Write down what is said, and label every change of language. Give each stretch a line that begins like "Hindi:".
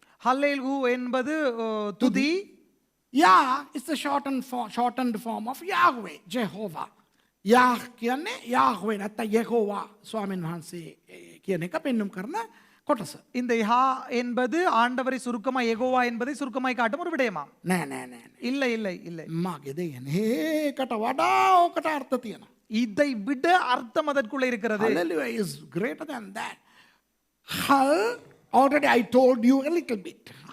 Tamil: Hallelu என்பது துதி.
English: Yah is the shortened form of Yahweh, Jehovah.
Sinhala: Yah කියන්නේ Yahweh නැත්නම් Yehovah ස්වාමීන් වහන්සේ කියන එක පෙන්වුම් කරන කොටස.
Tamil: இந்த யா என்பது ஆண்டவரை சுருக்கமாய் யெகோவா என்பதை சுருக்கமாய் காட்டும் ஒரு விடயமாம்.
Sinhala: නෑ.
Tamil: இல்லை இல்லை இல்லை.
Sinhala: මගේ දෙයනේ ඒකට වඩා ඕකට අර්ථ තියෙනවා.
Tamil: இதை விட அர்த்தம் அதற்குள்ள இருக்கிறது.
English: Hallelujah is greater than that. Hull, already I told you a little bit.